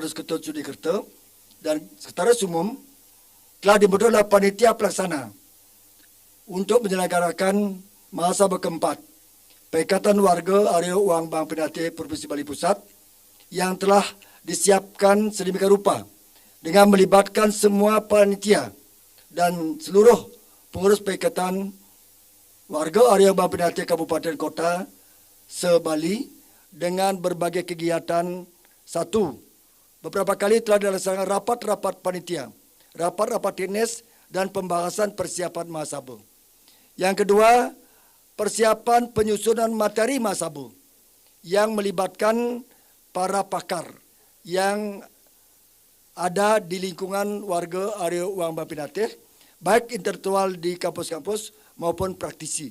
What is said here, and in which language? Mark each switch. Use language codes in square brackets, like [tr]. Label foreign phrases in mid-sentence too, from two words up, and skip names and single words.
[id] Arus Ketut Sudikerto dan Sekretaris Umum, telah dibentuk oleh panitia pelaksana untuk menyelenggarakan Mahasabah keempat Paikatan Warga Arya Uang Bang Penatih Provinsi Bali Pusat yang telah disiapkan sedemikian rupa dengan melibatkan semua panitia dan seluruh pengurus Paikatan Warga Arya Bang Penatih Kabupaten Kota se-Bali dengan berbagai kegiatan. Satu, beberapa kali telah dilaksanakan rapat-rapat panitia, rapat-rapat teknis, dan pembahasan persiapan muhasabah. Yang kedua, persiapan penyusunan materi muhasabah yang melibatkan para pakar yang ada di lingkungan warga area Wang Bang Pinatih, baik intelektual di kampus-kampus maupun praktisi.